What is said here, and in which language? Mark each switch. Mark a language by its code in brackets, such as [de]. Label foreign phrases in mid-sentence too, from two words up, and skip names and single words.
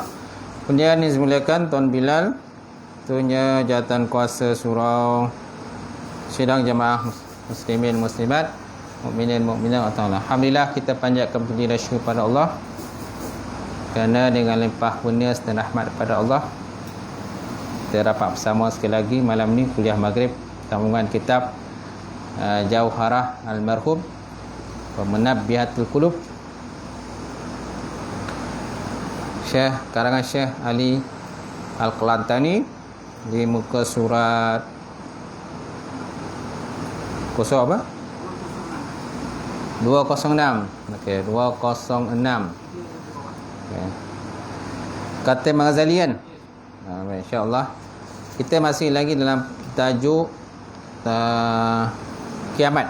[ms] Kemudian yang dimuliakan Tuan Bilal, Tunya Jawatan Kuasa Surau Sidang Jamaah Muslimin Muslimat, Mukminin Mukminat. Alhamdulillah, kita panjatkan puji dan syukur pada Allah kerana dengan limpah kurnia dan rahmat pada Allah kita dapat bersama sekali lagi malam ni kuliah maghrib sambungan kitab Jauharah Al-Marhum wa Munabbihatul Qulub, karangan Syekh Ali Al-Qalantani, di muka surat kosong apa? 206. Okey, 206. Okay. Kata Imam Ghazali kan? [ar] Insya-Allah. [ms] Kita masih lagi dalam tajuk kiamat.